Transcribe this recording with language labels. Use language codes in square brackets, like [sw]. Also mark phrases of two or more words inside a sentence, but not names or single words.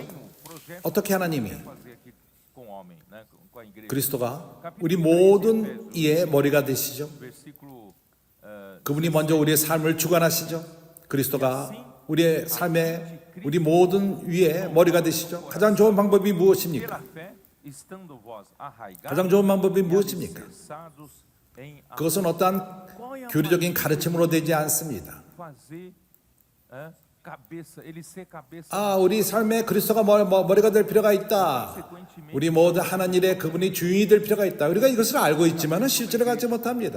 [pt] o projeto [ko] 어떻게 하나님이 [pt] que quer fazer aqui com o homem, né? com a igreja. [ko] 그리스도가 우리 모든 이의 머리가 되시죠? [pt] Versículo [ko] 그분이 먼저 우리의 삶을 주관하시죠? 그리스도가 우리의 삶에 우리 모든 위에 머리가 되시죠? 가장 좋은 방법이 무엇입니까? [pt] pela fé, estando vós arraigados [ko] 가장 좋은 방법이 [pt] e [ko] 무엇입니까? [pt] alicerçados em amor. [ko] 그것은 어떠한 교리적인 가르침으로 되지 않습니다. [pt] Fazer [ko] 우리 삶에 그리스도가 머리가 될 필요가 있다. 우리 모든 하는 일에 그분이 주인이 될 필요가 있다. 우리가 이것을 알고 있지만 실제로 갖지 못합니다.